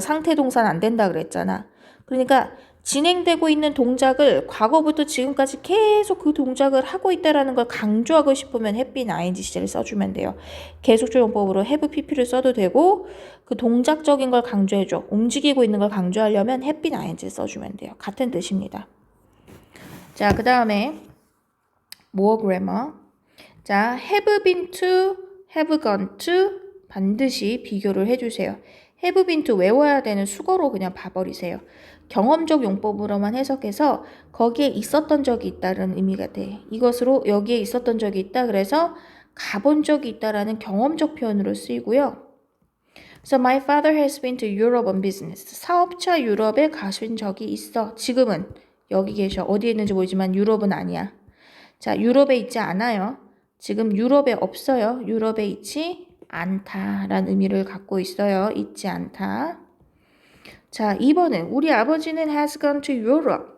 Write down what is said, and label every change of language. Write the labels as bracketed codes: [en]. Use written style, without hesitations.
[ko] 상태 동사는 안 된다 그랬잖아. 그러니까 진행되고 있는 동작을 과거부터 지금까지 계속 그 동작을 하고 있다라는 걸 강조하고 싶으면 have been ing 시제를 써주면 돼요. 계속적 용법으로 have pp를 써도 되고 그 동작적인 걸 강조해줘. 움직이고 있는 걸 강조하려면 have been ing를 써주면 돼요. 같은 뜻입니다. 자, 그 다음에 more grammar. 자, have been to, have gone to 반드시 비교를 해주세요. have been to 외워야 되는 수거로 그냥 봐버리세요. 경험적 용법으로만 해석해서 거기에 있었던 적이 있다는 의미가 돼. 이것으로 여기에 있었던 적이 있다. 그래서 가본 적이 있다라는 경험적 표현으로 쓰이고요. [en] So my father has been to Europe on business. [ko] 사업차 유럽에 가신 적이 있어. 지금은 여기 계셔. 어디에 있는지 모르지만 유럽은 아니야. 자, 유럽에 있지 않아요. 지금 유럽에 없어요. 유럽에 있지 않다라는 의미를 갖고 있어요. 있지 않다. 자, 2번은 우리 아버지는 [en] has gone to Europe.